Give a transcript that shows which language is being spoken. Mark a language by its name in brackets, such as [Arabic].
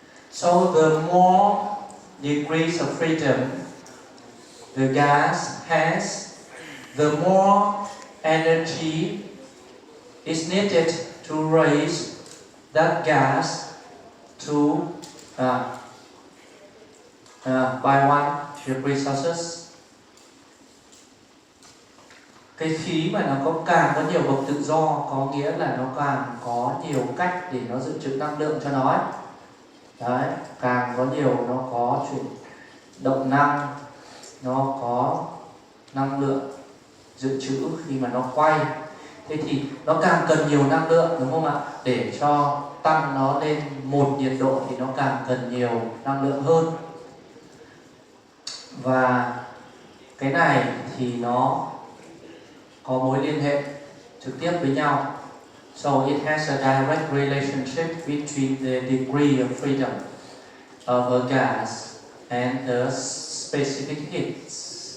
[English] So the more degrees of freedom the gas has, the more energy is needed to raise that gas to by 1 degree Celsius. [Vietnamese] Cái khí mà nó càng có nhiều bậc tự do, có nghĩa là nó càng có nhiều cách để nó dự trữ năng lượng cho nó ấy. Đấy, càng có nhiều nó có chuyển động năng, nó có năng lượng dự trữ khi mà nó quay. Thế thì nó càng cần nhiều năng lượng, đúng không ạ? Để cho tăng nó lên 1 nhiệt độ thì nó càng cần nhiều năng lượng hơn. Và cái này thì nó có mối liên hệ trực tiếp với nhau. [English] So it has a direct relationship between the degree of freedom of a gas and the specific heats.